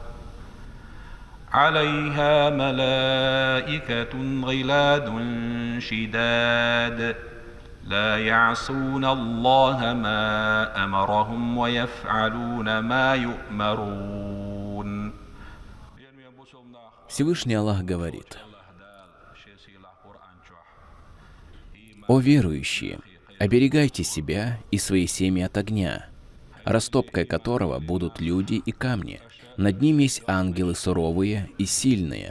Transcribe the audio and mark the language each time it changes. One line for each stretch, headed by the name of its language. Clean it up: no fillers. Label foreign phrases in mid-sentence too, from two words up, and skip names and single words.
Arabic: عليها ملائكة غلاظ شداد لا يعصون الله ما أمرهم ويفعلون ما يؤمرون.
Russian: Всевышний Аллах говорит: «О верующие, оберегайте себя и свои семьи от огня, растопкой которого будут люди и камни. Над ними есть ангелы суровые и сильные.